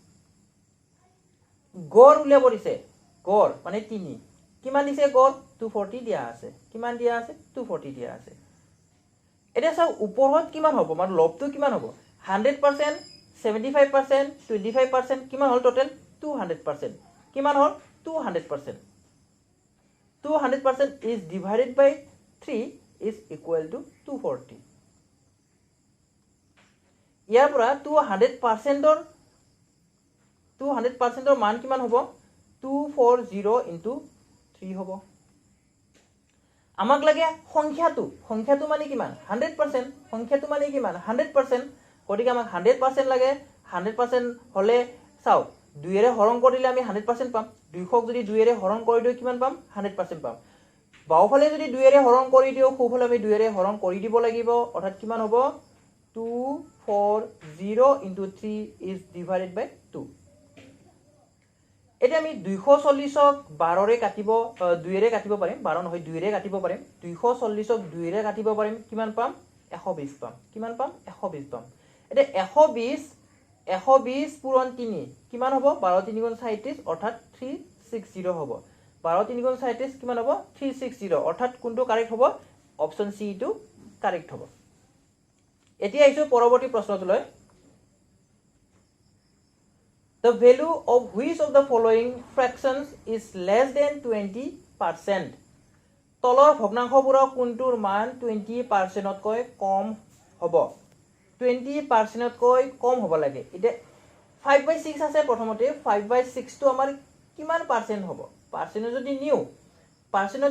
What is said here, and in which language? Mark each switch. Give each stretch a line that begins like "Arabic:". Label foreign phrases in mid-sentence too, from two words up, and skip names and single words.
Assamese: গড় উলিয়াব দিছে গড় মানে 3 কিমান দিছে গড় 240 দিয়া আছে কিমান দিয়া আছে 240 দিয়া আছে এটা চাও ওপৰত কিমান হ'ব মানে লবটো কিমান হ'ব 100% 75% 25% কিমান হ'ল টোটাল 200% কিমান হ'ল 200%
English: 200% is divided by 3 is equal to 240
Assamese: ইয়াৰ পৰা 200% ৰ মান কিমান হ'ব 240 into 3 হ'ব আমাক লাগে সংখ্যাটো মানে কিমান 100% সংখ্যাটো মানে কিমান 100% গতিকে আমাক 100% লাগে 100% হলে চাও 2 এৰে হৰণ কৰিলে আমি 100% পাম 200 যদি 2 এৰে হৰণ কৰি দিও কিমান পাম 100% পাম বাওফালে যদি 2 এৰে হৰণ কৰি দিও খুফালে আমি 2 এৰে হৰণ কৰি দিব লাগিব অৰ্থাৎ কিমান হ'ব
English: 240 into 3 is divided by 2
Assamese: এটা আমি 240ক 12 ৰে কাটিব 2 ৰে কাটিব পাৰিম 12 নহয় 2 ৰে কাটিব পাৰিম 240ক 2 ৰে কাটিব পাৰিম কিমান পাম 120 পাম কিমান পাম 120 পাম এটা 120 পূৰণ 3 কিমান হ'ব 12 3 গুণ 37 অৰ্থাৎ 360 হ'ব 12 3 গুণ 37 কিমান হ'ব 360 অৰ্থাৎ কোনটো কাৰেক্ট হ'ব অপচন সি টো কাৰেক্ট হ'ব এতিয়া আহিছো পৰৱৰ্তী প্ৰশ্নটোলৈ
English: The value of which of the following fractions is less than 20%?
Assamese: তলৰ ভগ্নাংশবোৰৰ কোনটোৰ মান 20% তকৈ কম হ'ব 20% তকৈ কম হ'ব লাগে এটা 5/6 আছে প্ৰথমতে 5/6 টো আমাৰ কিমান পাৰ্সেন্ট হ'ব পাৰ্সেন্ট যদি নিউ পাৰ্সেন্টত